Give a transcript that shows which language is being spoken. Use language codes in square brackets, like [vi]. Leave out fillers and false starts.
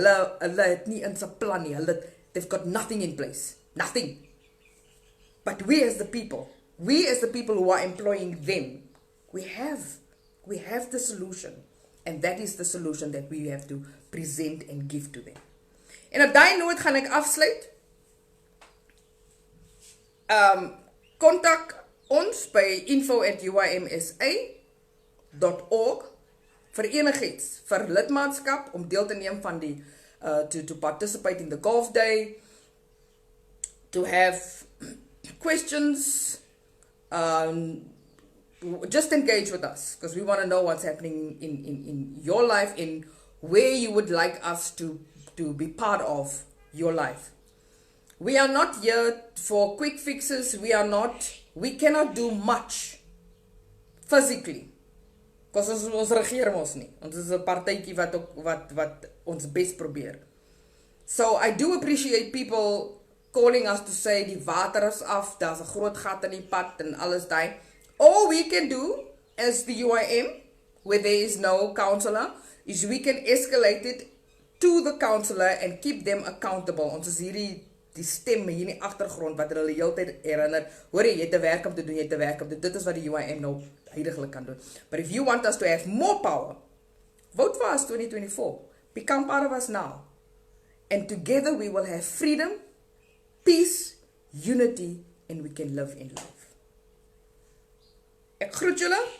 [af] Hulle het nie in sy plan nie. [en] They've got nothing in place, nothing. But we as the people who are employing them, we have the solution. And that is the solution that we have to present and give to them. [af] En op daai noot gaan ek afsluit. Kontak ons by info@uymsa.org vir enigiets, vir lidmaatskap, om deel te neem van die [en] to participate in the Golf Day, to have questions, just engage with us, because we want to know what's happening in your life, in where you would like us to be part of your life. We are not here for quick fixes. We cannot do much physically, because [af] ons regeer ons nie. Ons is 'n partytjie wat ons best probeer. [en] So I do appreciate people calling us to say [af] die water is af, daar's 'n groot gat in die pad en alles daai. [en] All we can do as the UIM, where there is no counselor, is we can escalate it to the counselor and keep them accountable. [af] Ons is hierdie die stem hier in die agtergrond wat hulle heeltyd herinner, hoor jy het 'n werk om te doen, jy het 'n werk om te doen. Dit is wat die UIM nou heiliglik kan doen. [en] But if you want us to have more power, vote for us 2024. Become part of us now. And together we will have freedom, peace, unity, and we can live in love. [af] Ek groet julle.